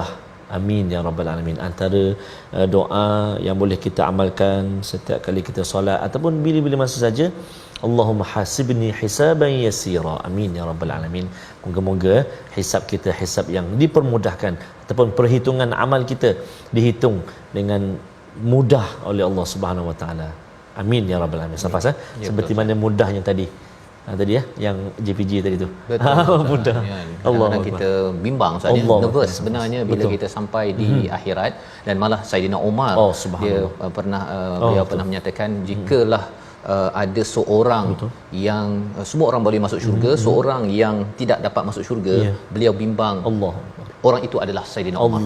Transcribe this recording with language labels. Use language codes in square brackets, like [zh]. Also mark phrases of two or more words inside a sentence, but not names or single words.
[ar] آمين يا رب العالمين. [ms] Antara doa yang boleh kita amalkan setiap kali kita solat ataupun bila-bila masa saja, [ar] اللهم حاسبني حسابا يسيرا. آمين يا رب العالمين. [ms] Moga-moga hisab kita hisab yang dipermudahkan, ataupun perhitungan amal kita dihitung dengan mudah oleh Allah [ar] سبحانه وتعالى. آمين يا رب العالمين. [ms] Safas ya, seperti mana mudahnya tadi ya yang JPG tadi tu. Betul. Mudah. Ya, Allah, kita bimbang saja, nervous sebenarnya bila betul. kita sampai di akhirat. Dan malah Saidina Umar dia pernah beliau pernah menyatakan, jikalah ada seorang yang semua orang boleh masuk syurga, seorang yang tidak dapat masuk syurga, beliau bimbang orang itu adalah Saidina Umar.